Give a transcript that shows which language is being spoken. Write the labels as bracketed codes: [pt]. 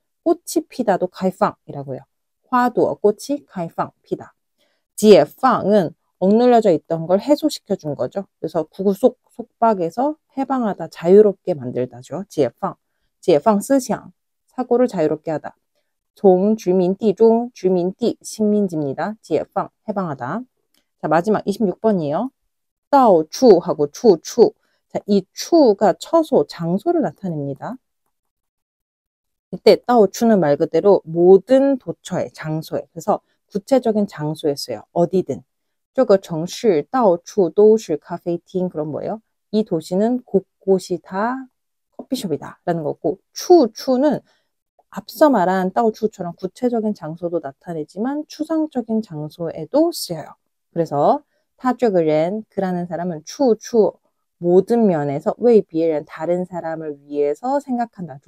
[ko] 꽃이 피다도 开放이라고 해요. 화도 꽃이 开放, 피다. 解放은 억눌려져 있던 걸 해소시켜 준 거죠. 그래서 구속, 속박에서 해방하다, 자유롭게 만들다죠. 解放, 解放思想, 사고를 자유롭게 하다. [zh] 从殖民地中, [ko] 殖民地, 식민지입니다. 解放, 해방하다. 자, 마지막 26번이에요. 到处하고 处处. 자, 이 추가 처소, 장소를 나타냅니다. 이때 到处는 말 그대로 모든 도처에, 장소에. 그래서 구체적인 장소에 써요. 어디든. [zh] 这个城市到处都是咖啡厅. [ko] 그럼 뭐예요? 이 도시는 곳곳이 다 커피숍이다 라는 거고, 추는 앞서 말한 到处처럼 구체적인 장소도 나타내지만 추상적인 장소에도 쓰여요. 그래서 [zh] 他这个人, [ko] 그라는 사람은 处处 모든 면에서 [zh] 为别人 [ko] 다른 사람을 위해서 생각한다.